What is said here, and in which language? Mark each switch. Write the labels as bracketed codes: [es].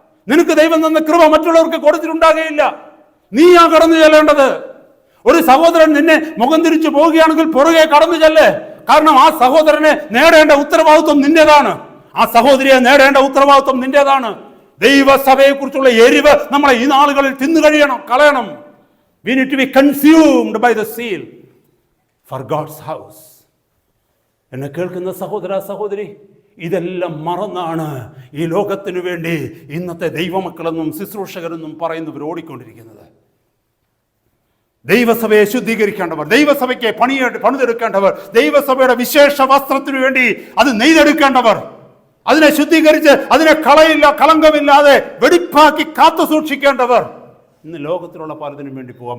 [ml] നിനക്ക് ദൈവം തന്ന കൃപ മറ്റുള്ളവർക്ക് കൊടുത്തിട്ടുണ്ടാകുകയില്ല. നീയാ കടന്നു ചെല്ലേണ്ടത്. ഒരു സഹോദരൻ നിന്നെ മുഖം തിരിച്ചു പോവുകയാണെങ്കിൽ പുറകെ കടന്നു ചെല്ല്. കാരണം ആ സഹോദരനെ നേടേണ്ട ഉത്തരവാദിത്വം നിന്റേതാണ്, ആ സഹോദരിയെ നേടേണ്ട ഉത്തരവാദിത്വം നിന്റേതാണ്. ദൈവസഭയെ കുറിച്ചുള്ള എരിവ് നമ്മളെ ഈ നാളുകളിൽ കളയണം. [en] We need to be consumed by the zeal for God's house. [ml] എന്നെ കേൾക്കുന്ന സഹോദര സഹോദരി, ഇതെല്ലാം മറന്നാണ് ഈ ലോകത്തിനു വേണ്ടി ഇന്നത്തെ ദൈവമക്കളെന്നും ശുശ്രൂഷകരെന്നും പറയുന്നവർ ഓടിക്കൊണ്ടിരിക്കുന്നത്. ദൈവസഭയെ ശുദ്ധീകരിക്കേണ്ടവർ, ദൈവസഭയ്ക്ക് പണിതെടുക്കേണ്ടവർ, ദൈവസഭയുടെ വിശേഷ വസ്ത്രത്തിനു വേണ്ടി അത് നെയ്തെടുക്കേണ്ടവർ, അതിനെ ശുദ്ധീകരിച്ച് അതിനെ കളങ്കമില്ലാതെ വെടിപ്പാക്കി കാത്തു സൂക്ഷിക്കേണ്ടവർ ഇന്ന് ലോകത്തിലുള്ള പലതിനും വേണ്ടി പോവാം.